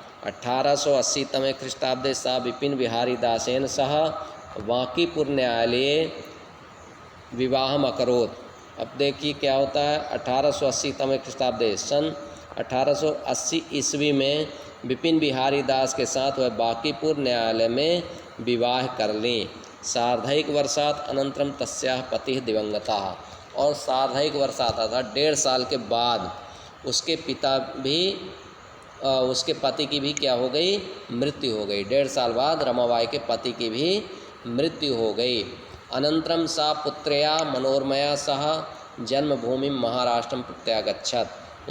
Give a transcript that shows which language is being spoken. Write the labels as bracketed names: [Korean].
[Sanskrit] 1880 तमे ख्रीष्टाब्दे सा विपिन बिहारी दासेन सह वाकीपुर न्यायालये विवाहम अकरोत्। [Hindi] अब देखिए क्या होता है, [Sanskrit] 1880 तमे ख्रीष्टाब्दे [Hindi] सन 1880 ईस्वी में विपिन बिहारी दास के साथ वह बांकीपुर न्यायालय में विवाह कर लीं। [Sanskrit] सार्धैक वर्षात् अनंतरम तस्याः पतिः दिवंगतः। [Hindi] और [Sanskrit] सार्धैक वर्षात् [Hindi] अर्थात 1.5 साल के बाद उसके पिता भी उसके पति की भी क्या हो गई, मृत्यु हो गई। 1.5 साल बाद रमाबाई के पति की भी मृत्यु हो गई। [Sanskrit] अनंतरम सा पुत्र्या मनोरमया सह जन्मभूमि महाराष्ट्रम प्रत्यागच्छत।